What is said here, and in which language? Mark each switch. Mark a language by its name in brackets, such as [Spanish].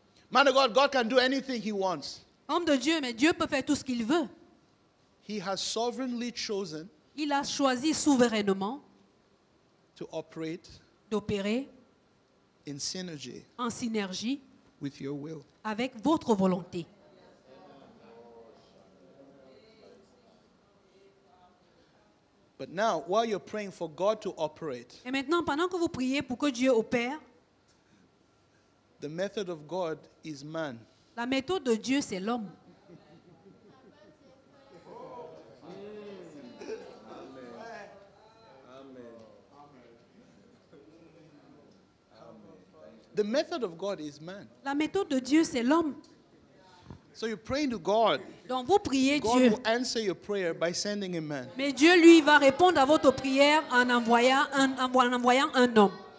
[English] Man of God, God can do anything he wants. [French] Homme de Dieu, mais Dieu peut faire tout ce qu'il veut. [English] He has sovereignly chosen [French] Il a choisi souverainement [English] to operate [French] d'opérer [English] in synergy [French] en synergie [English] with your will. [French] avec votre volonté. [English] But now, while you're praying for God to operate, [French] Et maintenant, pendant que vous priez pour que Dieu opère, [English] the method of God is man. [French] la méthode de Dieu, c'est l'homme. [English] The method of God is man. [French] La méthode de Dieu, c'est l'homme. [English] So you're praying to God. [French] Donc vous priez [English] God [French] Dieu. [English] will answer your prayer by sending a man. [French] Mais Dieu, lui, va répondre à votre prière en envoyant un homme.